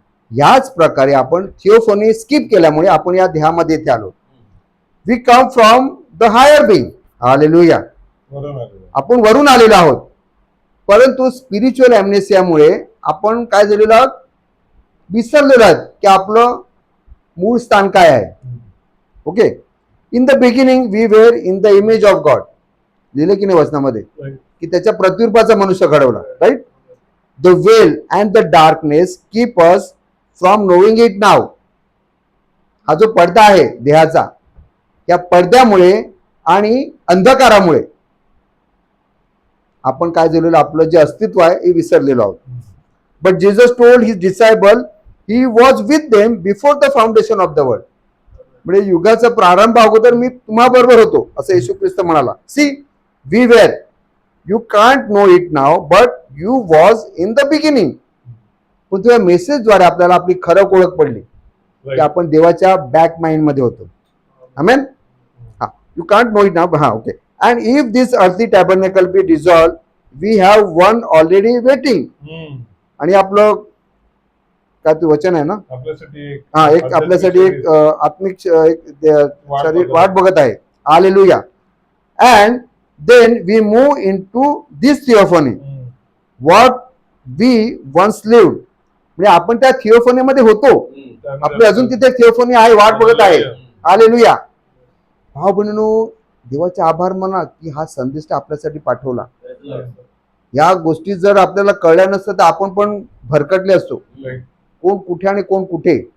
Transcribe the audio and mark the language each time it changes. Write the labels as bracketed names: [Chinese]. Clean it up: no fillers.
[Marathi] याच प्रकारे आपण थिओफनी स्किप केल्यामुळे आपण या देहामध्ये इथे आलो. [English] We come from the higher being. Hallelujah. [Marathi] आपण वरून आलेलो आहोत. परंतु स्पिरिच्युअल ॲम्नेसियामुळे आपण काय झालेलो आहोत? विसरलेलो आहोत की आपलं मूळ स्थान काय आहे. [English] Okay. In the beginning we were in the image of God. [Marathi] लिहिले की नाही वचनामध्ये की त्याच्या प्रतिरूपाचा मनुष्य घडवला. Right? [English] The veil and the darkness keep us from knowing it now. [Marathi] हा जो पडदा आहे देहाचा, या पडद्यामुळे आणि अंधकारामुळे आपण काय झालेलं, आपलं जे अस्तित्व आहे हे विसरलेलो आहोत. [English] But Jesus told his disciple he was with them before the foundation of the world. [Marathi] म्हणजे युगाचा प्रारंभ अगोदर मी तुम्हा बरोबर होतो, असं येशू ख्रिस्त म्हणाला. [English] See, we were, you can't know it now, but you was in the beginning. [Marathi] पण तुझ्या मेसेजद्वारे आपल्याला आपली खरं ओळख पडली की आपण देवाच्या बॅक माइंड मध्ये होतो. [English] Amen. हा, you can't know it now. हा, okay. And if this earthly tabernacle be dissolved, we have one already waiting. [Marathi] आणि आपलं काय ते वचन आहे ना, एक आपल्यासाठी एक आत्मिक शरीर वाट बघत आहे. Hallelujah. [English] And then we move into this theophany, what we once lived. [Marathi] म्हणजे आपण त्या थिओफनी मध्ये होतो, आपली अजून तिथे थिओफनी आहे, वाट बघत आहे. हालेलुया. भाव बहिणींनो, देवाचे आभार म्हणा की हा संदेश आपल्यासाठी पाठवला. या गोष्टी जर आपल्याला कळल्या नसतं तर आपण पण भरकटले असतो, कोण कुठे आणि कोण कुठे.